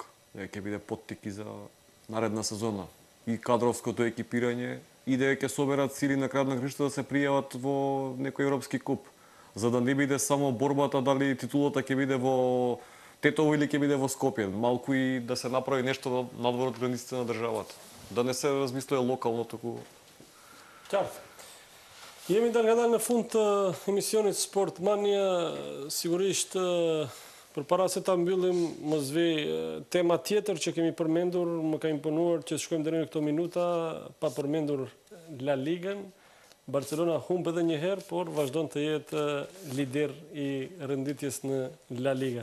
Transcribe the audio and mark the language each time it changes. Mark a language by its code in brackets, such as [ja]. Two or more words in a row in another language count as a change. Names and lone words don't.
[mk] Дека ќе биде поттик и за наредна сезона. И кадровското екипирање, и дека ќе соберат сили на крајот на крајшта да се пријават во некој европски куп. За да не биде само борбата дали титулата ќе биде во Тетово или ќе биде во Скопје. Малку и да се направи нешто надвор од границите на државата. Да не се размислува локално, туку... [sq] Qartë. Jemi dalë nga dalë në fund të emisionit Sport Mania. Sigurisht, për para se ta mbyllim, mos vi tema tjetër që kemi përmendur, më ka imponuar që shkojmë deri në këto minuta, pa përmendur La Ligën, Barcelona humb edhe një herë, por vazhdon të jetë lider i renditjes në La Liga.